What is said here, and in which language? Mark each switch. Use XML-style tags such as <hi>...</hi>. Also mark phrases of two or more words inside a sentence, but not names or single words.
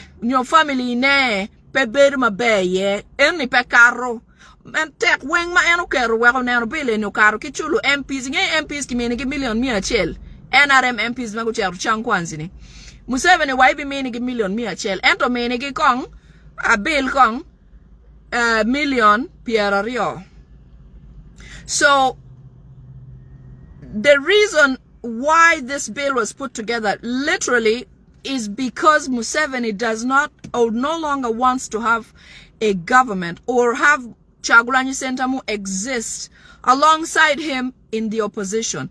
<ach>Unyo family ne pe berma be ye. En ni pe karo. En tek weng ma eno kero weko neno bile ni karo ki chulu MPs. Nge MPs ki meni ki million mia chel. NRM MPs magu charu chankwanzini. Museveni waibi meni ki million mia chel. Ento meni ki kong a bill kong million piera rio.</ach> <en>So the reason why this bill was put together literally is because Museveni does not or no longer wants to have a government or have Kyagulanyi Ssentamu exist alongside him in the opposition.</en>